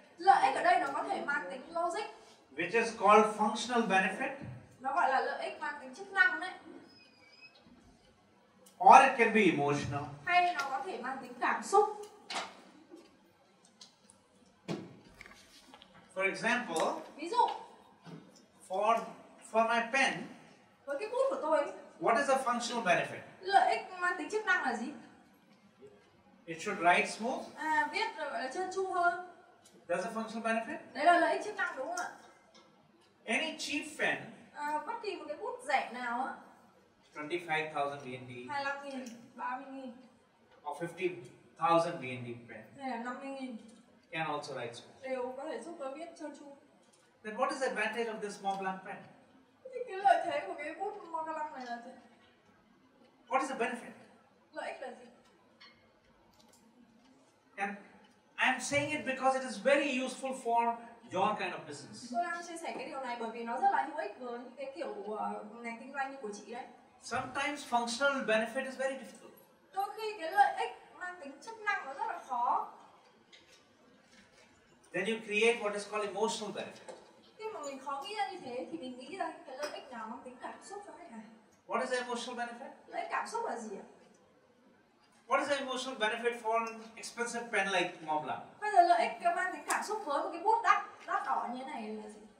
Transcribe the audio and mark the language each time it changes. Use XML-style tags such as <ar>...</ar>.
<vi>Lợi ích ở đây nó có thể mang tính logic.</vi> <en>Which is called functional benefit.</en> <vi>Nó gọi là lợi ích mang tính chức năng đấy.</vi> <en>Or it can be emotional.</en> <vi>Hay nó có thể mang tính cảm xúc.</vi> <en>For example,</en> <vi>ví dụ</vi> <en>for my pen,</en> <vi>với cái bút của tôi.</vi> <en>What is the functional benefit?</en> <vi>Lợi ích mang tính chức năng là gì?</vi> <en>It should write smooth.</en> <vi>Viết rồi gọi là trơn tru hơn.</vi> <en>That's a functional benefit.</en> <vi>Đấy là lợi ích chức năng đúng không ạ?</vi> <en>Any cheap pen,</en> <vi>Bất kỳ một cái bút rẻ nào á,</vi> <en>25,000 BND</en> <vi>25.000, 30.000</vi> <en>or 50,000 BND pen</en> <vi>hay là 50.000</vi> <en>can also write smooth.</en> <vi>đều có thể giúp tôi viết trơn tru.</vi> <en>Then what is the advantage of this Mont Blanc pen?</en> <vi>Thì cái lợi thế của cái bút Montblanc này là gì?</vi> <en>What is the benefit?</en> <vi>Lợi ích là gì?</vi> <en>And I'm saying it because it is very useful for your kind of business.</en> <vi>Tôi đang chia sẻ cái điều này bởi vì nó rất là hữu ích với những cái kiểu ngành kinh doanh như của chị đấy.</vi> <en>Sometimes functional benefit is very difficult.</en> <vi>Đôi khi cái lợi ích mang tính chức năng nó rất là khó.</vi> <en>Then you create what is called emotional benefit.</en> <vi>Khi mà mình khó nghĩ ra như thế thì mình nghĩ ra cái lợi ích nào mang tính cảm xúc cho khách hàng.</vi> <en>What is the emotional benefit?</en> <vi>Lợi ích cảm xúc là gì ạ?</vi> <en>What is the emotional benefit for an expensive pen like Mont Blanc?</en> <vi>Bây giờ lợi ích mang tính cảm xúc với một cái bút đắt đỏ như thế này là gì?</vi>